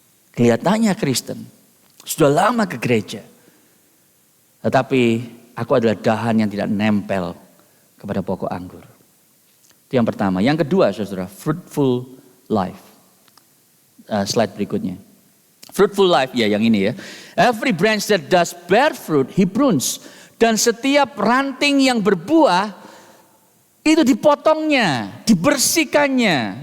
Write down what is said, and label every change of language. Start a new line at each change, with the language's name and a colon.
Indonesian: Kelihatannya Kristen. Sudah lama ke gereja. Tetapi aku adalah dahan yang tidak nempel kepada pokok anggur. Itu yang pertama. Yang kedua saudara,
English: fruitful life.
Indonesian: Slide berikutnya. Fruitful life, ya yang ini ya.
English: Every branch that does bear fruit, he prunes.
Indonesian: Dan setiap ranting yang berbuah, itu dipotongnya, dibersihkannya.